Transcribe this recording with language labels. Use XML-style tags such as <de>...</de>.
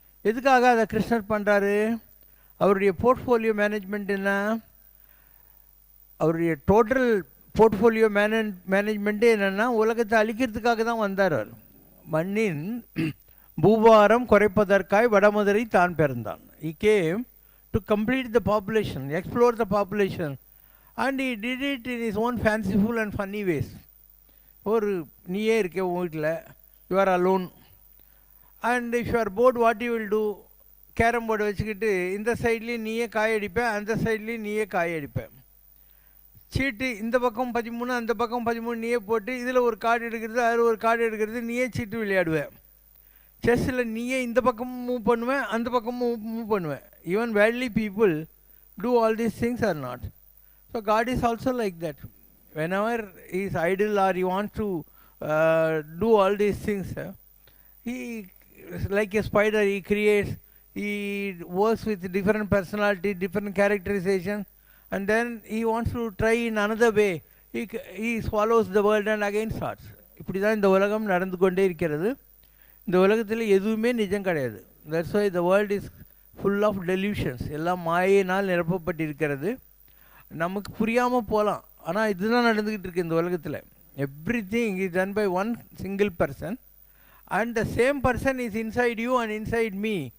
<ta>எதுக்காக அதை கிருஷ்ணர் பண்ணுறாரு? அவருடைய போர்ட்ஃபோலியோ மேனேஜ்மெண்ட் என்ன? அவருடைய டோட்டல் போர்ட்ஃபோலியோ மேனேஜ்மெண்ட்டே என்னென்னா உலகத்தை அழிக்கிறதுக்காக தான் வந்தார். அவர் மண்ணின் பூபாரம் குறைப்பதற்காய் வடமதுரை தான் பிறந்தான்.</ta> <en>He came to complete the population, explore the population, and he did it in his own fanciful and funny ways.</en> <ta>ஒரு நீயே இருக்க உன் வீட்டில்,</ta> <en>You are alone, and if you are bored what you will do?</en> <ta>Carrom board வச்சுக்கிட்டு இந்த சைட்லேயும் நீயே காய் அடிப்பேன், அந்த சைட்லேயும் நீயே காய் அடிப்பேன். சீட்டு இந்த பக்கம் 13 அந்த பக்கம் 13 நீயே போட்டு இதில் ஒரு கார்டு எடுக்கிறது அதில் ஒரு கார்டு எடுக்கிறது, நீயே சீட்டு விளையாடுவேன். செஸ்ஸில் நீயே இந்த பக்கமும் மூவ் பண்ணுவேன், அந்த பக்கமும் மூவ் பண்ணுவேன்.</ta> <en>Even worldly people do all these things are not. So God is also like that. whenever he is idle or he wants to do all these things, he, like a spider, he creates, he works with different personality, different characterization, and then he wants to try in another way. He swallows the world and again starts.</en> <ta>இப்படி தான் இந்த உலகம் நடந்து கொண்டே இருக்கிறது. இந்த உலகத்தில் எதுவுமே நிஜம் கிடையாது.</ta> <en>That's why the world is full of delusions.</en> <ta>எல்லாம் மாயினால் நிரப்பப்பட்டிருக்கிறது. நமக்கு புரியாமல் போகலாம், ஆனால் இதுதான் நடந்துக்கிட்டு இருக்குது இந்த உலகத்தில்.</ta> <en>Everything is done by one single person, and the same person is inside you and inside me.</en>